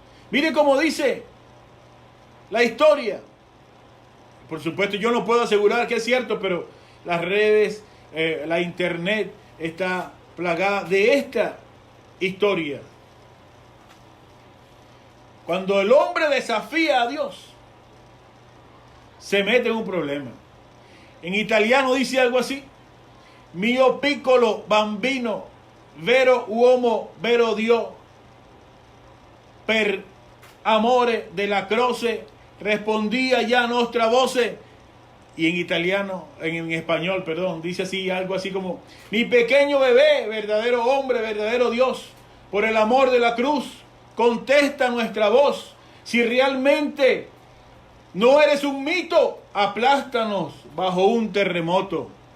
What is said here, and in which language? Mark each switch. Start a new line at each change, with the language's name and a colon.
Spanish: Mire cómo dice la historia. Por supuesto, yo no puedo asegurar que es cierto, pero las redes, la internet está plagada de esta historia. Cuando el hombre desafía a Dios, se mete en un problema. En italiano dice algo así:
Italian: mio piccolo bambino, vero uomo, vero Dio, per amore della croce, respondía ya nostra voce.
Spanish: Y en italiano, en español, perdón, dice así, algo así como: mi pequeño bebé, verdadero hombre, verdadero Dios, por el amor de la cruz, contesta nuestra voz. Si realmente no eres un mito, aplástanos bajo un terremoto.